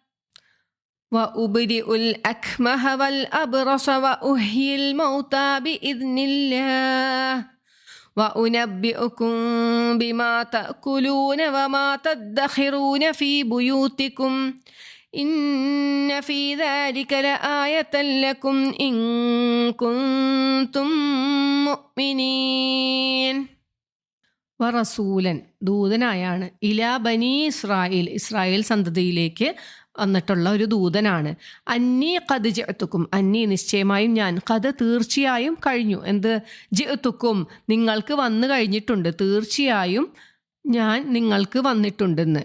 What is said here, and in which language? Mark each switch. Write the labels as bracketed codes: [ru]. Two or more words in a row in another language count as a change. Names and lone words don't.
[ar] وأبرئ الأكمه والأبرص وأحيي الموتى بإذن الله وأنبئكم بما تأكلون وما تدخرون في بيوتكم إن في ذلك لآية لكم إن كنتم مؤمنين. [ml] വറസൂലൻ, ദൂതനായാണ്, [ar] إلى بني إسرائيل, [ml] ഇസ്രായേൽ സന്തതിയിലേക്ക് വന്നിട്ടുള്ള ഒരു ദൂതനാണ്. [ar] أني قد جئتكم, [ml] അന്നി നിശ്ചയമായും ഞാൻ, ഖദ് തീർച്ചയായും കഴിഞ്ഞു, എന്ത്, ജിഅ്തുക്കും നിങ്ങൾക്ക് വന്നു കഴിഞ്ഞിട്ടുണ്ട്, തീർച്ചയായും ഞാൻ നിങ്ങൾക്ക് വന്നിട്ടുണ്ടെന്ന്.